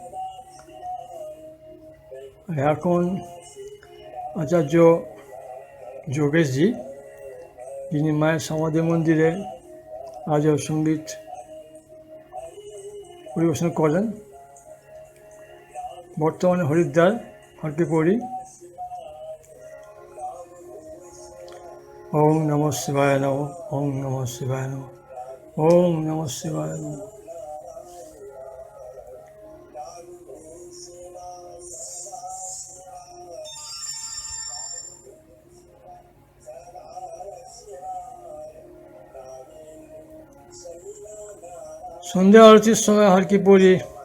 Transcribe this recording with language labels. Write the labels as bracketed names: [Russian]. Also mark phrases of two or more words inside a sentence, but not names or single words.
[Bangla] এখন আচার্য যোগেশজি, যিনি মায়ের সমাধি মন্দিরে আজও সঙ্গীত পরিবেশন করেন। বর্তমানে হরিদ্বার হরকিপৌরি। [Sanskrit] ওম নমঃ শিবায় নমঃ, ওম নমঃ শিবায় নমঃ, ওম নমঃ শিবায় নমঃ। [Bangla] সন্ধ্যা আরতির সময় হরকিপৌরি